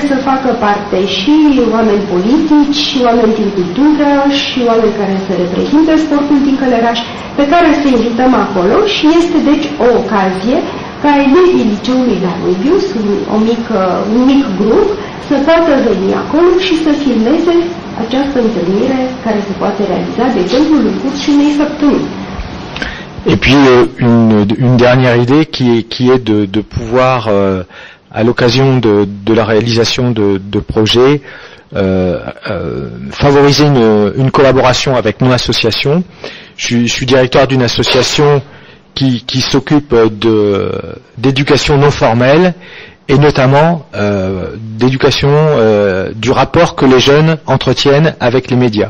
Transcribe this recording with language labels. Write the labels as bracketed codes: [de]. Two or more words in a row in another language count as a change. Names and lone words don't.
[ro] să facă parte și oameni politici, și oameni din cultură, și oameni care să reprezinte sportul din Călăraș, pe care să invităm acolo și este deci o ocazie ca elevii liceului Danubius, un mic grup, să poată veni acolo și să filmeze această întâlnire care se poate realiza, de exemplu, în cursul unei săptămâni. [fr] Et puis une dernière idée qui est de pouvoir, à l'occasion de la réalisation de projets, favoriser une collaboration avec mon association. Je suis directeur d'une association qui s'occupe d'éducation non formelle et notamment d'éducation du rapport que les jeunes entretiennent avec les médias.